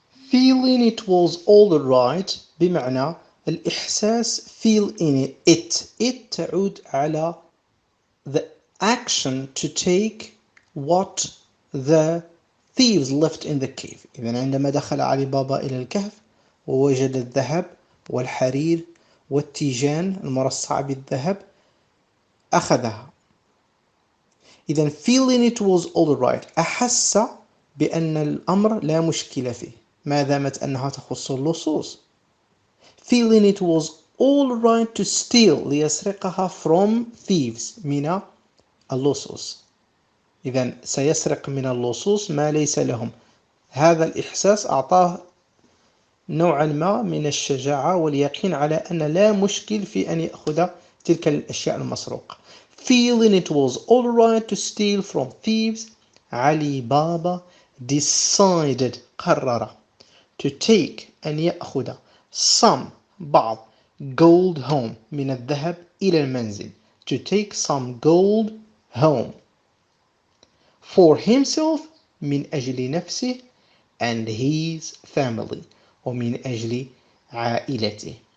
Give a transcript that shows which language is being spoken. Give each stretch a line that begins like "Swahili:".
English: Feeling it was all right
Arabic: بمعنى الإحساس
English: feel in it. It
Arabic: تعود على
English: the action to take what the thieves left in the cave.
Arabic: إذن عندما دخل علي بابا إلى الكهف ووجد الذهب والحرير والتيجان المرصعة بالذهب أخذها. إذن
English: feeling it was all right،
Arabic: أحس بأن الأمر لا مشكلة فيه ما دامت أنها تخص اللصوص.
English: feeling it was all right to steal،
Arabic: ليسرقها
English: from thieves،
Arabic: من اللصوص. إذن سيسرق من اللصوص ما ليس لهم. هذا الإحساس أعطاه نوعا ما من الشجاعة واليقين على أن لا مشكل في أن يأخذ تلك الأشياء المسروقة.
English: feeling it was all right to steal from thieves، علي بابا decided،
Arabic: قرر
English: to take،
Arabic: أن يأخذ
English: some،
Arabic: بعض
English: gold home،
Arabic: من الذهب إلى المنزل.
English: to take some gold home for himself،
Arabic: من أجل نفسه
English: and his family،
Arabic: ومن أجل عائلته.